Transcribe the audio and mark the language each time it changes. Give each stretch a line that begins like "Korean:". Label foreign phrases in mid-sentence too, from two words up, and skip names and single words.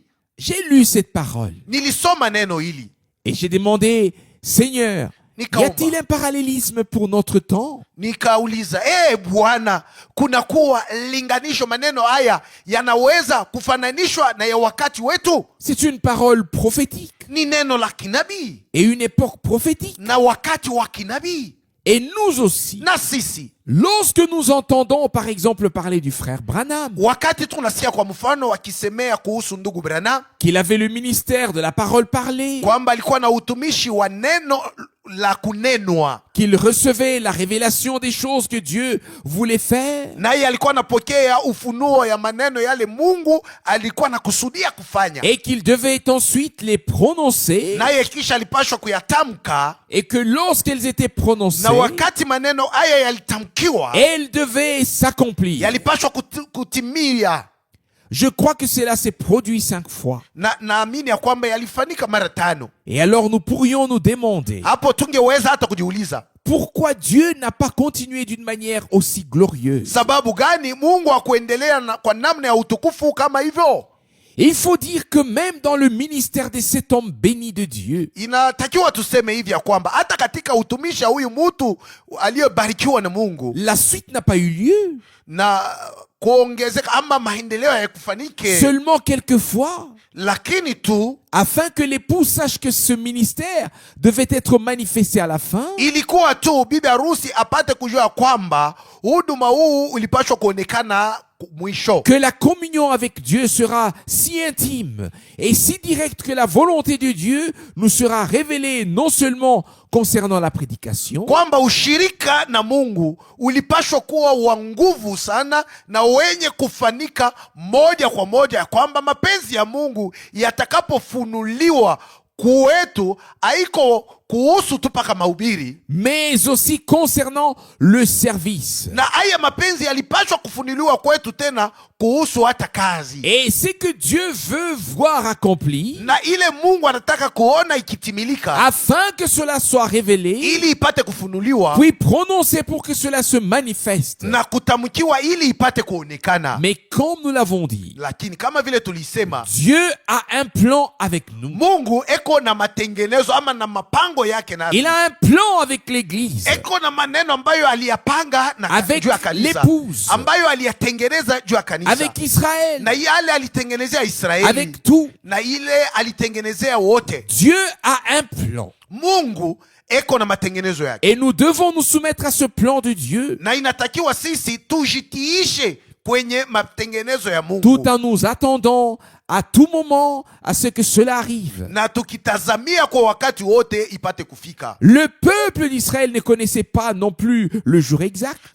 French: J'ai lu cette parole
Swahili: Nilisoma neno hili
French: et j'ai demandé, Seigneur, y a-t-il un parallélisme pour notre temps?
Swahili: nikauliza, Bwana, kuna kuwa linganisho, maneno haya yanaweza kufananishwa na ya wakati wetu?
French: C'est une parole prophétique
Swahili: Ni neno la kinabii
French: et une époque prophétique.
Swahili: na wakati wa kinabii.
French: Et nous aussi,
Swahili: Na sisi
French: lorsque nous entendons par exemple parler du frère Branham,
Swahili: wakati tunasikia kwa mfano wakisemea kuhusu ndugu Branham
French: qu'il avait le ministère de la parole parlée,
Swahili: kwamba alikuwa na utumishi wa neno la kunenwa,
French: qu'il recevait la révélation des choses que Dieu voulait faire,
Swahili: naye alikuwa anapokea ufunuo ya maneno yale Mungu alikuwa anakusudia kufanya,
French: et qu'il devait ensuite les prononcer,
Swahili: naye kisha alipashwa kuyatamka,
French: et que lorsqu'elles étaient prononcées,
Swahili: na wakati maneno haya yalitamkiwa
French: elles devaient s'accomplir.
Swahili: yalipashwa kutimia.
French: Je crois que cela s'est produit 5 fois.
Swahili: Naamini ya kwamba yalifanyika mara 5.
French: Et alors nous pourrions nous demander
Swahili: Hapo tungeweza hata kujiuliza,
French: pourquoi Dieu n'a pas continué d'une manière aussi glorieuse.
Swahili: sababu gani Mungu hakuendelea kwa namna ya utukufu kama hivyo?
French: Et il faut dire que même dans le ministère de cet homme béni de Dieu,
Swahili: Inatakiwa tuseme hivi ya kwamba hata katika utumishi wa huyu mtu aliyebarikiwa na Mungu,
French: la suite n'a pas eu lieu.
Swahili: na kuongezeka ama maendeleo yakufanike,
French: Seulement quelquefois,
Swahili: lakini tu
French: afin que l'époux sache que ce ministère devait être manifesté à la fin,
Swahili: ilikuwa tu bibi harusi apate kujua kwamba huduma huu ulipashwa kuonekana mwisho,
French: que la communion avec Dieu sera si intime et si directe que la volonté de Dieu nous sera révélée non seulement concernant la prédication,
Swahili: kwamba ushirika na Mungu ulipashwa kuwa wa nguvu sana na wenye kufanika moja kwa moja, ya kwamba mapenzi ya Mungu yatakapofunuliwa kwetu haiko kuhusu tu paka mahubiri,
French: mais aussi concernant le service.
Swahili: na haya mapenzi yalipashwa kufunuliwa kwetu tena kuhusu hata kazi,
French: Et c'est que Dieu veut voir accompli,
Swahili: na ile Mungu anataka kuona ikitimilika,
French: afin que cela soit révélé,
Swahili: ili ipate kufunuliwa,
French: puis prononcé pour que cela se manifeste.
Swahili: na kutamkiwa ili ipate kuonekana.
French: Mais comme nous l'avons dit,
Swahili: Lakini kama vile tulisema,
French: Dieu a un plan avec nous.
Swahili: Mungu eko na matengenezo ama na mapango yake nasi.
French: Il a un plan avec l'église,
Swahili: Eko na maneno ambayo aliyapanga na
French: Avec
Swahili: juu ya kanisa,
French: l'épouse.
Swahili: ambayo aliyatengeneza juu ya kanisa,
French: avec Israël,
Swahili: na yale alitengenezea Israeli,
French: avec tout.
Swahili: na ile alitengenezea wote.
French: Dieu a un plan.
Swahili: Mungu eko na matengenezo yake,
French: Et nous devons nous soumettre à ce plan de Dieu,
Swahili: na inatakiwa sisi tujitiishe kwenye matengenezo ya Mungu,
French: tout en nous attendant à tout moment à ce que cela arrive.
Swahili: na tukitazamia kwa wakati wote ipate kufika.
French: Le peuple d'Israël ne connaissait pas non plus le jour exact,